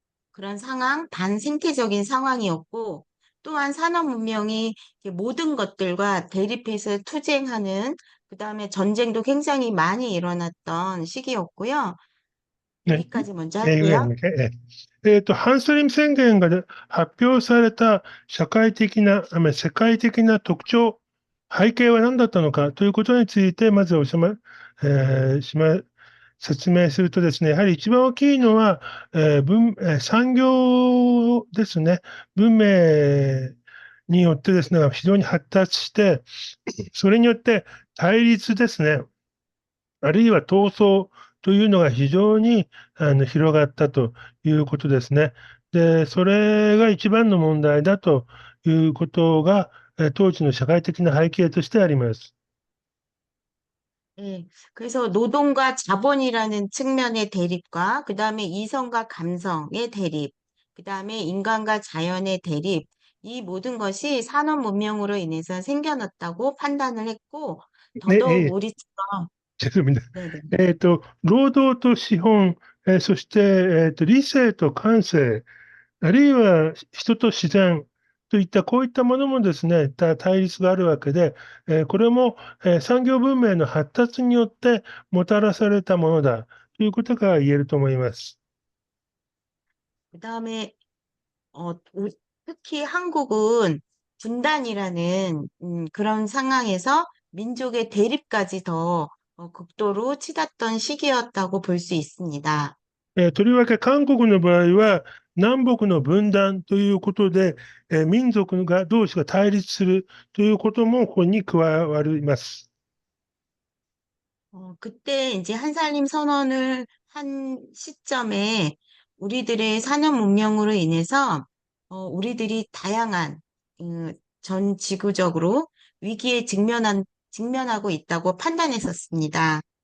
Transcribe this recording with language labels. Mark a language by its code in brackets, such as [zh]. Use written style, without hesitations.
[ko] 그런 상황, 반생태적인 상황이었고, 또한 산업 문명이 이렇게 모든 것들과 대립해서 투쟁하는, 그 다음에 전쟁도 굉장히 많이 일어났던 시기였고요. ね、 여기까지 먼저 [ja] ぐらい [ko] 할게요. のね [ja] ハンスリム宣言が発表された世界的な特徴、背景は何だったのかということについて、まずえーしま、説明するとですね、やはり一番大きいのは、産業ですね。文明によってですね、非常に発達して、それによって対立ですね。あるいは闘争というのが非常に広がったということですね。で、それが一番の問題だということが、当時の社会的な背景としてあります。 [ko] 예, 그래서 노동과 자본이라는 측면의 대립과 그다음에 이성과 감성의 대립, 그다음에 인간과 자연의 대립, 이 모든 것이 산업 문명으로 인해서 생겨났다고 판단을 했고, ね、 더더욱 우리처럼, 네네. [ja] 労働と資本、そして、理性と感性、あるいは人と自然といったこういったものもですね、対立があるわけで、これも、産業文明の発達によってもたらされたものだということが言えると思います。 [ko] 그다음에 특히 한국은 분단이라는 그런 상황에서 민족의 대립까지 더 극도로 치닫던 시기였다고 볼 수 있습니다. [ja] とりわけ韓国の場合は、南北の分断ということで、民族が同士が対立するということもここに加わります。 [ko] 그때 이제 한살림 선언을 한 시점에 우리들의 산업 문명으로 인해서 우리들이 다양한 전 지구적으로 위기에 직면하고 있다고 판단했었습니다.